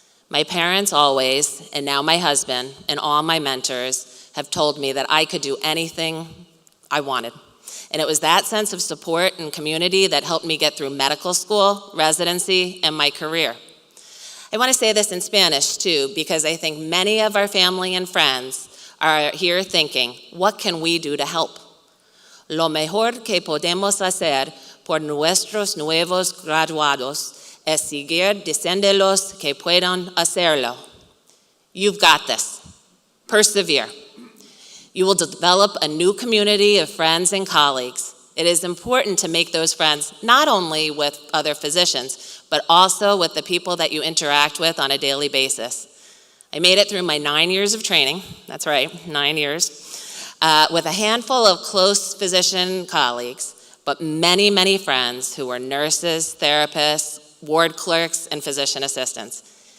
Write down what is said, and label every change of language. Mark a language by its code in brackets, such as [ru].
[en] My parents always, and now my husband, and all my mentors have told me that I could do anything I wanted. And it was that sense of support and community that helped me get through medical school, residency, and my career. I want to say this in Spanish too, because I think many of our family and friends are here thinking, what can we do to help? [es] Lo mejor que podemos hacer por nuestros nuevos graduados es seguir diciéndolos que puedan hacerlo. [en] You've got this. Persevere. You will develop a new community of friends and colleagues. It is important to make those friends not only with other physicians, but also with the people that you interact with on a daily basis. I made it through my 9 years of training, that's right, 9 years, with a handful of close physician colleagues, but many, many friends who were nurses, therapists, ward clerks, and physician assistants.